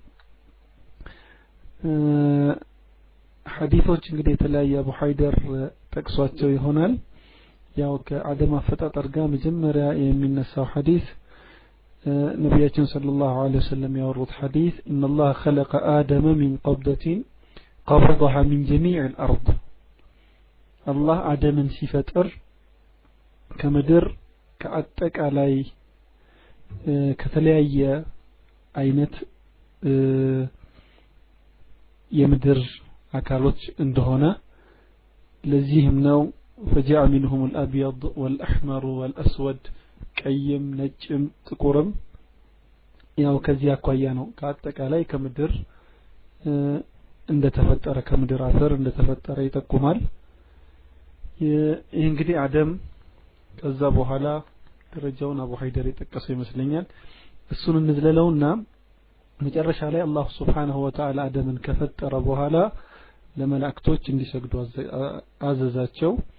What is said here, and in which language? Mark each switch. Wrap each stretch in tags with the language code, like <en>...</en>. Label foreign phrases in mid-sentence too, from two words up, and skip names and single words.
<am>ሐዲሶች እንግዲህ የተለያየ አቡ ሐይደር ጠቅሷቸው ይሆናል። ያው ከአደም አፈጣጠር ጋር መጀመሪያ የሚነሳው ሐዲስ ነብያችን</am> <ar>صلى الله عليه وسلم</ar> <am>ያወሩት ሐዲስ</am> <ar>إن الله خلق آدم من قبضة قبضها من جميع الأرض</ar> <am>አላህ አደምን ሲፈጥር ከምድር ከአጠቃላይ ከተለያየ አይነት የምድር አካሎች እንደሆነ ለዚህም ነው</am> <ar>فجاء منهم الأبيض والأحمر والأسود</ar> <am>ቀይም ነጭም ጥቁርም ያው ከዚህ አኳያ ነው ከአጠቃላይ ከምድር እንደተፈጠረ ከምድር አፈር እንደተፈጠረ ይጠቁማል። ይህ እንግዲህ አደም ከዛ በኋላ ደረጃውን አቡ ሐይደር የጠቀሰው ይመስለኛል። እሱን እንዝለለውና መጨረሻ ላይ አላህ</am> <ar>سبحانه وتعالى</ar> <am>አደምን ከፈጠረ በኋላ ለመላእክቶች እንዲሰግዱ አዘዛቸው።</am>